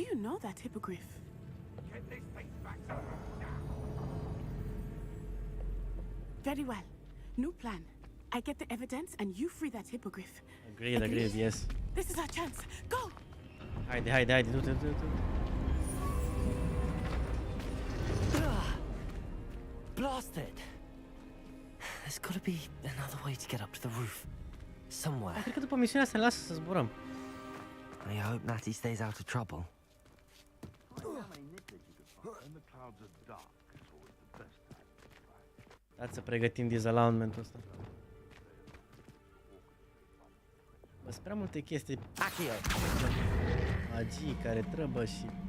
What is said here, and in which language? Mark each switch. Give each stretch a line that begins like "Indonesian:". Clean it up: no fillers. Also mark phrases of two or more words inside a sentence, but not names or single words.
English: know that hippogriff. Get this thing back to her now. Very well. New plan. I get the evidence and you free that hippogriff. Agreed, yes. This is our chance. Go!
Romanian: Haide, du-te.
English: Blasted! There's gotta be another way to get up to the roof. Somewhere.
Romanian: Cred că după misiunea asta ne lasă să zburăm.
English: I hope Natty stays out of trouble.
Romanian: Dați să pregătim disalignment-ul ăsta. Bă, sunt prea multe chestii. Magii care trebuie și...